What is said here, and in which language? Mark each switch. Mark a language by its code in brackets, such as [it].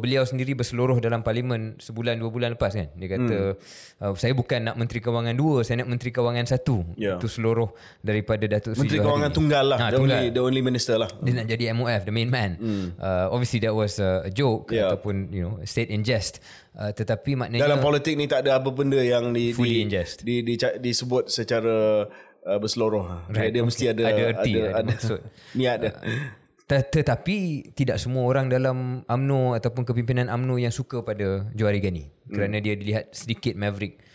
[ms] Beliau sendiri berseluruh dalam Parlimen sebulan 2 bulan lepas kan. Dia kata saya bukan nak Menteri Kewangan 2, saya nak Menteri Kewangan 1. Itu seluruh daripada Datuk Seri Menteri Johari. Kewangan tunggal lah. [en] The only minister [ms] lah. Dia nak jadi MOF, [en] the main man. Obviously that was a joke [ms] ataupun [en] said in jest. [ms] Tetapi maknanya dalam politik ni tak ada apa benda yang disebut secara berseluruh. Dia mesti ada erti, ada maksud. Niat dia. Tetapi tidak semua orang dalam UMNO ataupun kepimpinan UMNO yang suka pada Johari Ghani, kerana dia dilihat sedikit maverick.